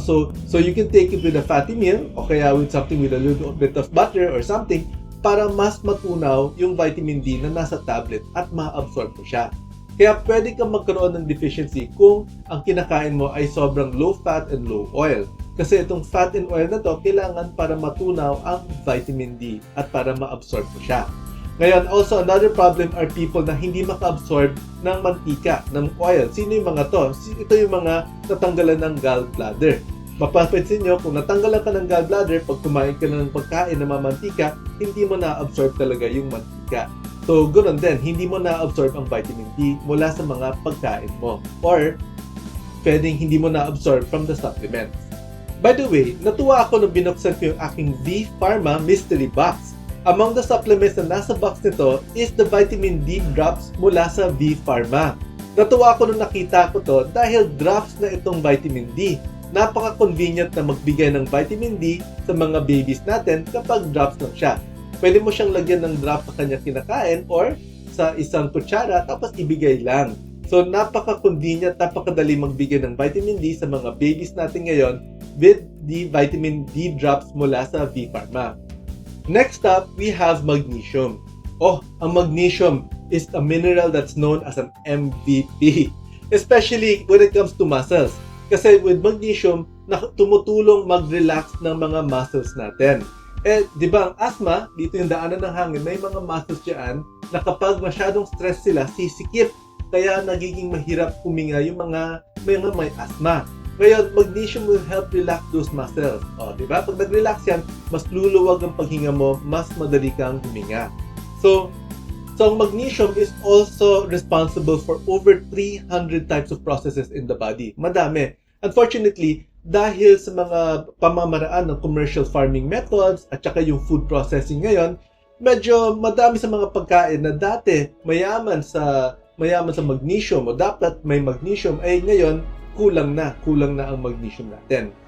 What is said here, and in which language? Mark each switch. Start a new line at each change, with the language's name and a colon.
English: So you can take it with a fatty meal
Filipino: o kaya
English: with something with a little bit of butter or something
Filipino: para mas matunaw yung vitamin D na nasa tablet at ma-absorb mo siya. Kaya pwede kang magkaroon ng deficiency kung ang kinakain mo ay sobrang
English: low fat and low oil.
Filipino: Kasi itong
English: fat and oil
Filipino: na to kailangan para matunaw ang vitamin D at para ma-absorb mo siya. Ngayon,
English: also another problem are people
Filipino: na hindi maka-absorb ng mantika, ng oil. Sino yung mga to? Ito yung mga natanggalan ng gallbladder. Mapapansin nyo, kung natanggalan ka ng gallbladder, pag kumain ka ng pagkain na mamantika, hindi mo na-absorb talaga yung mantika. So, ganoon din, hindi mo na-absorb ang vitamin D mula sa mga pagkain mo. Or, pwedeng hindi mo na-absorb
English: from the supplements. By the way,
Filipino: natuwa ako nung binuksan ko yung aking V-Pharma Mystery Box.
English: Among the supplements
Filipino: na nasa box nito
English: is the vitamin D drops
Filipino: mula sa
English: V-Pharma.
Filipino: Natuwa ako nung nakita ko to dahil drops na itong vitamin D. Napaka-convenient na magbigay ng vitamin D sa mga babies natin kapag drops lang siya. Pwede mo siyang lagyan ng drops sa kanyang kinakain or sa isang kutsara tapos ibigay lang. So napaka-convenient, napakadali magbigay ng vitamin D sa mga babies natin ngayon
English: with the vitamin D drops
Filipino: mula sa V-Pharma.
English: Next up, we have magnesium.
Filipino: Oh, ang magnesium
English: is a mineral that's known as an MVP, especially when it comes to muscles.
Filipino: Kasi
English: with magnesium,
Filipino: tumutulong mag-relax ng mga muscles natin. Di ba ang asthma, dito yung daanan ng hangin, may mga muscles dyan na kapag masyadong stress sila, sisikip. Kaya nagiging mahirap huminga yung mga may asthma.
English: Ngayon, magnesium will help relax those muscles.
Filipino: O, di ba? Pag nag-relax yan, mas luluwag ang paghinga mo, mas madali kang huminga.
English: So ang magnesium is also responsible for over 300 types of processes in the body.
Filipino: Madami. Unfortunately, dahil sa mga pamamaraan ng
English: commercial farming methods
Filipino: at saka yung
English: food processing
Filipino: ngayon, medyo madami sa mga pagkain na dati mayaman sa magnesium o dapat may magnesium ay ngayon kulang na ang magnesium natin.